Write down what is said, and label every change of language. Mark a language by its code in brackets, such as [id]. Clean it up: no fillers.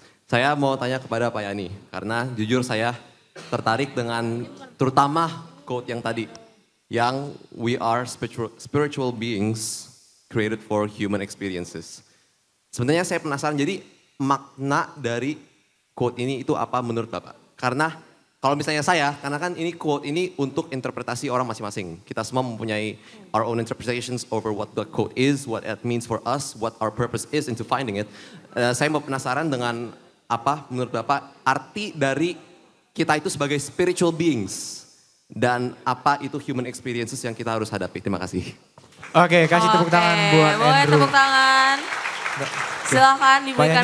[id] Saya mau tanya kepada Pak Yani, karena jujur saya tertarik dengan terutama quote yang tadi, yang [en] we are spiritual beings created for human experiences. [id] Sebenarnya saya penasaran, jadi makna dari quote ini itu apa menurut Bapak? Karena kalau misalnya saya, karena kan ini quote ini untuk interpretasi orang masing-masing. Kita semua mempunyai [en] our own interpretations over what the quote is, what it means for us, what our purpose is into finding it. [id] Saya mau penasaran dengan apa menurut Bapak arti dari kita itu sebagai spiritual beings. Dan apa itu human experiences yang kita harus hadapi. Terima kasih. Oke, kasih tepuk tangan buat boleh Andrew. tepuk tangan. Silakan diberikan